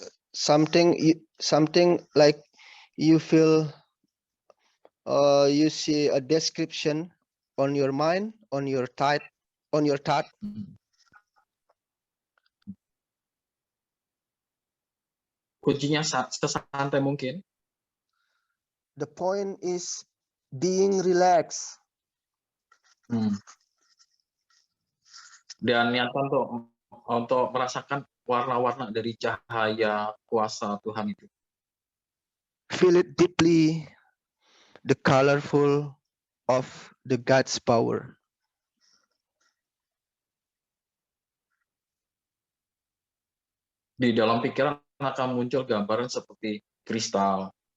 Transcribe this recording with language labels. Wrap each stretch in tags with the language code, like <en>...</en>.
<en>Something like you feel, you see a description on your mind, on your thought.</en> <id>kuncinya sesantai mungkin.</id> <en>The point is being relaxed.</en> <id>Dan niatan untuk merasakan warna-warna dari cahaya kuasa Tuhan itu.</id> <en>Feel it deeply, the colorful of the God's power.</en> <id>Di dalam pikiran akan muncul gambaran seperti kristal.</id>